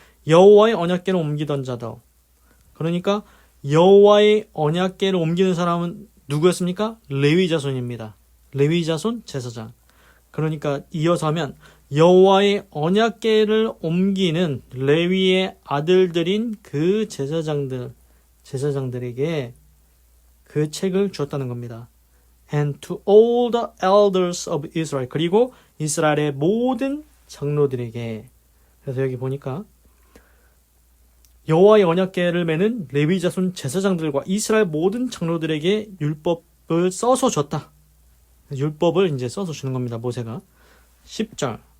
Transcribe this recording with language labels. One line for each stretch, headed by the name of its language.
Korean: 여호와의 언약궤를 옮기던 자들. 그러니까 여호와의 언약궤를 옮기는 사람은 누구였습니까? 레위 자손입니다. 레위 자손 제사장. 그러니까 이어서 하면 여호와의 언약궤를 옮기는 레위의 아들들인 그 제사장들에게 그 책을 주었다는 겁니다.
English: And to all the elders of Israel.
Korean: 그리고 이스라엘의 모든 장로들에게. 그래서 여기 보니까 여호와의 언약궤를 매는 레위 자손 제사장들과 이스라엘 모든 장로들에게 율법을 써서 줬다. 율법을 이제 써서 주는 겁니다. 모세가. 10절.